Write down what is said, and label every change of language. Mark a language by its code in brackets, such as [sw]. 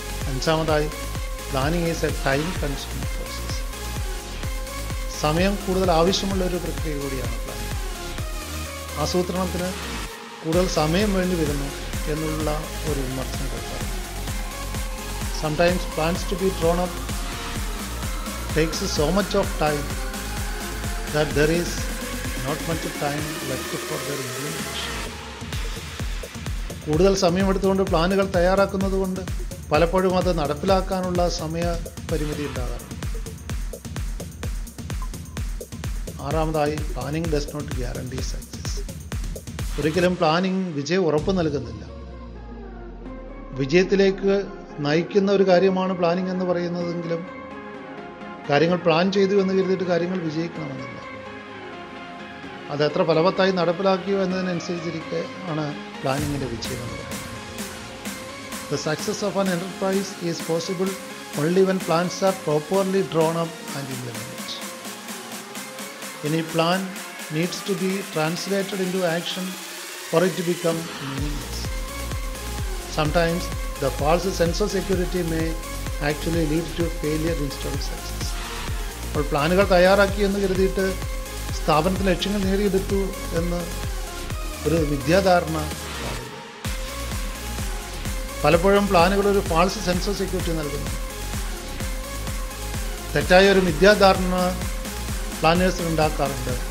[ml] അഞ്ചാമതായി, [en] Planning is a time consuming process. [ml] സമയം കൂടുതൽ ആവശ്യമുള്ള ഒരു പ്രക്രിയ കൂടിയാണ് പ്ലാനിങ്. ആസൂത്രണത്തിന് കൂടുതൽ സമയം വേണ്ടി വരുന്നു എന്നുള്ള ഒരു വിമർശനം കേൾക്കാറുണ്ട്. [en] Sometimes plans to be drawn up takes so much of time that there is not much time left for their implementation. [ml] കൂടുതൽ സമയമെടുത്തുകൊണ്ട് പ്ലാനുകൾ തയ്യാറാക്കുന്നത് കൊണ്ട് പലപ്പോഴും അത് നടപ്പിലാക്കാനുള്ള സമയപരിമിതി ഉണ്ടാകാറുണ്ട്. ആറാമതായി, [en] Planning does not guarantee success. [ml] ഒരിക്കലും പ്ലാനിങ് വിജയം ഉറപ്പ് നൽകുന്നില്ല. വിജയത്തിലേക്ക് നയിക്കുന്ന ഒരു കാര്യമാണ് പ്ലാനിങ് എന്ന് പറയുന്നതെങ്കിലും കാര്യങ്ങൾ പ്ലാൻ ചെയ്തു എന്ന് കരുതിയിട്ട് കാര്യങ്ങൾ വിജയിക്കണമെന്നില്ല. അത് എത്ര ഫലവത്തായി നടപ്പിലാക്കിയോ എന്നതിനനുസരിച്ചിരിക്കെ ആണ് പ്ലാനിങ്ങിൻ്റെ വിജയം എന്ന് പറയുന്നത്. [en] The success of an enterprise is possible only when plans are properly drawn up and implemented. Any plan needs to be translated into action for it to become meaningless. Sometimes the false sense of security may actually lead to failure instead of success. [ml] അപ്പോൾ പ്ലാനുകൾ തയ്യാറാക്കി എന്ന് കരുതിയിട്ട് സ്ഥാപനത്തിലെ ലക്ഷ്യങ്ങൾ നേടിയെടുത്തു എന്ന് ഒരു മിഥ്യാധാരണ പാടില്ല. പലപ്പോഴും പ്ലാനുകൾ ഒരു [en] false sense of security [ml] നൽകുന്നു. തെറ്റായ ഒരു മിഥ്യാധാരണ പ്ലാനേഴ്സിൽ ഉണ്ടാക്കാറുണ്ട്.